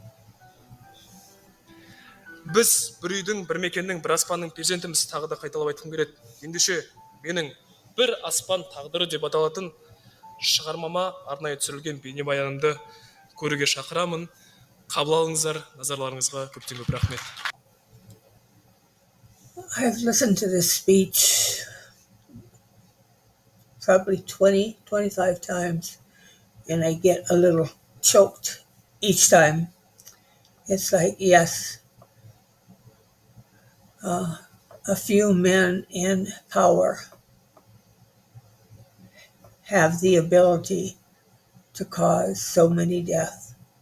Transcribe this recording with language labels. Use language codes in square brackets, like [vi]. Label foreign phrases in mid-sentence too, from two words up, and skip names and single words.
[kk] Біз бір үйдің, бір мекеннің, бір аспанның перзентіміз, тағы да қайталап айтқым келеді. Ендеше менің бір аспан тағдыры деп аталатын шығармама арнайы түсірілген бейнебаянымды көруге шақырамын. Қабыл алыңыздар, назарларыңызға көптен көп рахмет. [en] I've listened to this speech probably 20-25 times, and I get a little choked each time. It's like, yes, a few men in power have the ability to cause so many deaths.